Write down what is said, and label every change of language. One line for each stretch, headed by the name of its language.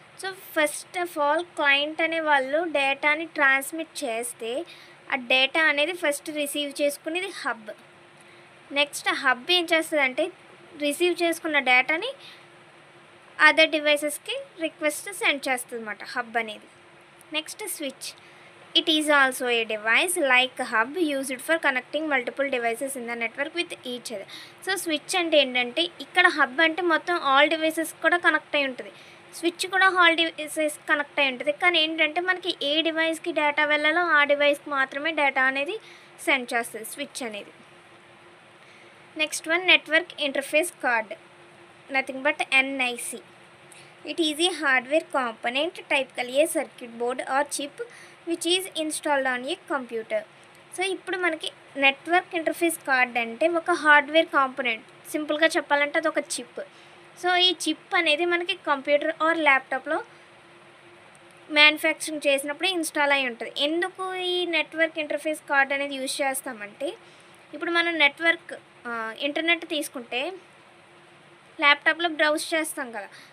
Telugu: So first of all client అనే వాళ్ళు డేటాని ట్రాన్స్మిట్ చేస్తే ఆ డేటా అనేది ఫస్ట్ రిసీవ్ చేసుకునేది హబ్. నెక్స్ట్ హబ్ ఏం చేస్తుందంటే రిసీవ్ చేసుకున్న డేటాని అదర్ డివైసెస్కి రిక్వెస్ట్ సెండ్ చేస్తుంది అన్నమాట హబ్ అనేది. Next switch.
English: It is also a device like hub used for connecting multiple devices in the network with each other.
Telugu: So switch అంటే ఏంటంటే ఇక్కడ హబ్ అంటే మొత్తం ఆల్ డివైసెస్ కూడా కనెక్ట్ అయి ఉంటుంది. స్విచ్ కూడా ఆల్ డివైసెస్ కనెక్ట్ అయి ఉంటుంది. కానీ ఏంటంటే మనకి ఏ డివైస్కి డేటా వెళ్ళాలో ఆ డివైస్కి మాత్రమే డేటా అనేది సెండ్ చేస్తుంది స్విచ్ అనేది. Next one network interface card. Nothing but NIC.
English: It is a hardware component, typically a circuit board or chip which is installed on a computer.
Telugu: So ఇప్పుడు మనకి నెట్వర్క్ ఇంటర్ఫేస్ కార్డ్ అంటే ఒక hardware component. సింపుల్గా చెప్పాలంటే అది ఒక chip. So ఈ chip అనేది మనకి కంప్యూటర్ ఆర్ ల్యాప్టాప్లో మ్యానుఫ్యాక్చరింగ్ చేసినప్పుడు ఇన్స్టాల్ అయి ఉంటుంది. ఎందుకు ఈ నెట్వర్క్ ఇంటర్ఫేస్ కార్డ్ అనేది యూజ్ చేస్తామంటే ఇప్పుడు మనం నెట్వర్క్ ఇంటర్నెట్ తీసుకుంటే ల్యాప్టాప్లో బ్రౌజ్ చేస్తాం కదా.